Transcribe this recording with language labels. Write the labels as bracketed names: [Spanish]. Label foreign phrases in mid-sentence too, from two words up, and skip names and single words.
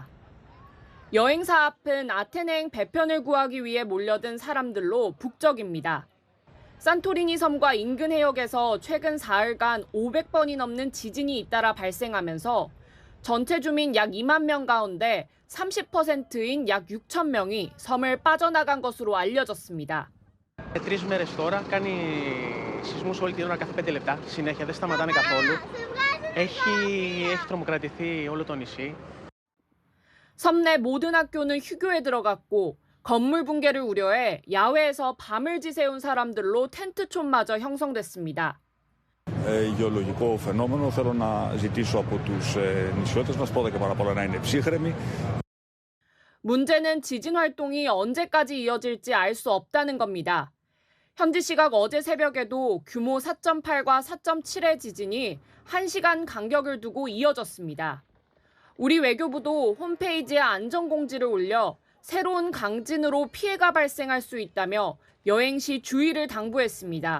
[Korean] 여행사 앞은 아테네행 배편을 구하기 위해 몰려든 사람들로 북적입니다. 산토리니 섬과 인근 해역에서 최근 사흘간 500번이 넘는 지진이 잇따라 발생하면서 전체 주민 약 2만 명 가운데 30%인 약 6천 명이 섬을 빠져나간 것으로 알려졌습니다. [Greek] 3 μέρες τώρα κάνει σεισμούς όλη την ώρα κάθε 5 λεπτά. Συνέχεια δεν σταματάνε καθόλου. Έχει τρομοκρατηθεί όλο το νησί. [Korean] 섬 내 모든 학교는 휴교에 들어갔고 건물 붕괴를 우려해 야외에서 밤을 지새운 사람들로 텐트촌마저 형성됐습니다. [Greek] Γεωλογικό φαινόμενο. Θέλω να ζητήσω από τους νησιώτες μας πρώτα και παραπάνω να είναι ψύχρεμοι. [Korean] 문제는 지진 활동이 언제까지 이어질지 알 수 없다는 겁니다. 현지 시각 어제 새벽에도 규모 4.8과 4.7의 지진이 1시간 간격을 두고 이어졌습니다. 우리 외교부도 홈페이지에 안전공지를 올려 새로운 강진으로 피해가 발생할 수 있다며 여행 시 주의를 당부했습니다.